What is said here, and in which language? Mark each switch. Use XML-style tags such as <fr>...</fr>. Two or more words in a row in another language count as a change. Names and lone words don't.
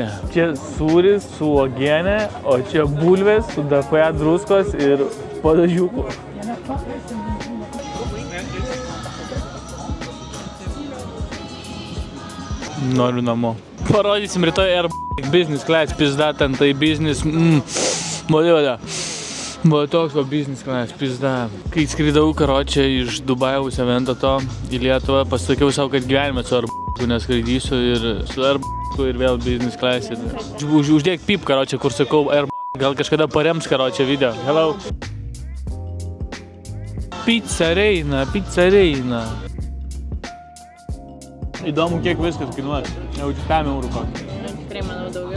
<lt>Čia sūris su uogienė, o čia bulvės su dapaja druskos ir padažiukų. Noriu namo. Parodysim rytoj Air</lt> <en>Business Class,</en> <lt>pizda, ten tai business, modėlė. Buvo toks va</lt> <en>business class,</en> <lt>pizda. Kai skridau, karočią, iš Dubajaus evento to į Lietuvą, pasakiau savo, kad gyvenime su Air neskraidysiu ir su Air ir vėl</lt> <en>business class.</en> <lt>Uždėk pip, karočią, kur sakau Air gal kažkada parems, karočią, video.</lt> <en>Hello.</en> <lt>Pizza Reina, pizza Reina. Įdomu, kiek viskas kainuos. Jaučiu 5 eurų kokį. Tikrai manau daugiau.</lt>